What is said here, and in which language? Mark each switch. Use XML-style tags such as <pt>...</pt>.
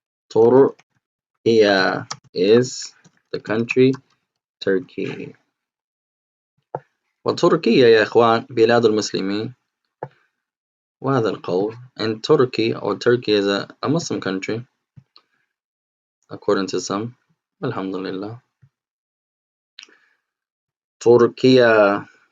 <en>تركيا is the country Turkey.</en> <ar>وتركيا يا إخوان بلاد المسلمين. وهذا القول.</ar> <en>And Turkey or Turkey is a Muslim country according to some.</en> <ar>Alhamdulillah. تركيا.</ar>